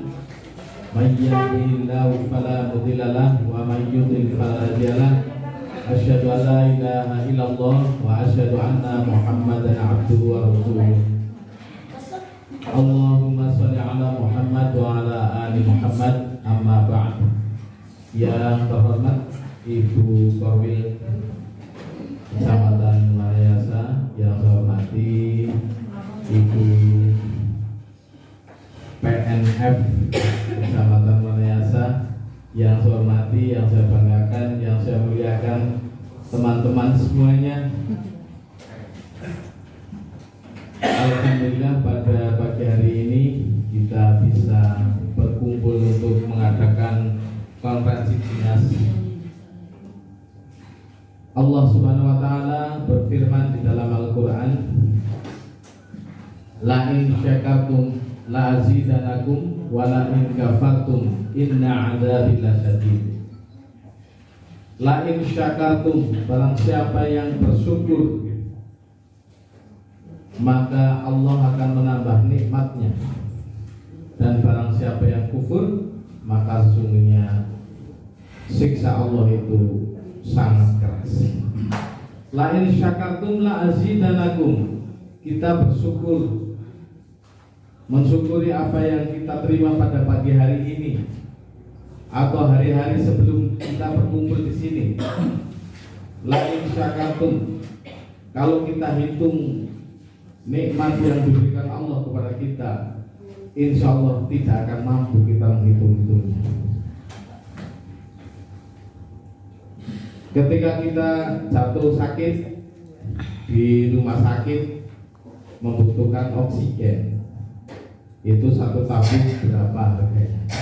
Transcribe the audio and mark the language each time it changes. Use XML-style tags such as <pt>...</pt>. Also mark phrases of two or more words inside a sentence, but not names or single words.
<ar>من يهده الله فلا مضل له ومن يضلل فلا هادي له. أشهد أن لا إله إلا الله وأشهد أن محمدا عبده ورسوله. اللهم صل على محمد وعلى آل محمد أما بعد.</ar> <id>Yang terhormat Ibu Korwil Kecamatan Malayasa, yang saya hormati Ibu PNF Kecamatan Malayasa, yang saya hormati, yang saya banggakan, yang saya muliakan, teman-teman semuanya. Alhamdulillah pada pagi hari ini kita bisa berkumpul untuk mengadakan konferensi dinas.</id> <ar>الله سبحانه وتعالى</ar> <id>berfirman di dalam Al-Qur'an,</id> <ar>لئن شكرتم لأزيدنكم ولئن كفرتم إن عذابي لشديد. لئن شكرتم,</ar> <id>barang siapa yang bersyukur maka Allah akan menambah nikmatnya, dan barang siapa yang kufur maka sesungguhnya siksa Allah itu sangat keras.</id> <ar>لئن شكرتم لأزيدنكم,</ar> <id>kita bersyukur, mensyukuri apa yang kita terima pada pagi hari ini atau hari-hari sebelum kita berkumpul di sini.</id> <ar>لئن شكرتم,</ar> <id>kalau kita hitung nikmat yang diberikan Allah kepada kita,</id> <ar>إن شاء الله</ar> <id>tidak akan mampu kita menghitung-hitungnya. Ketika kita jatuh sakit di rumah sakit membutuhkan oksigen, itu satu tabung berapa harganya?</id>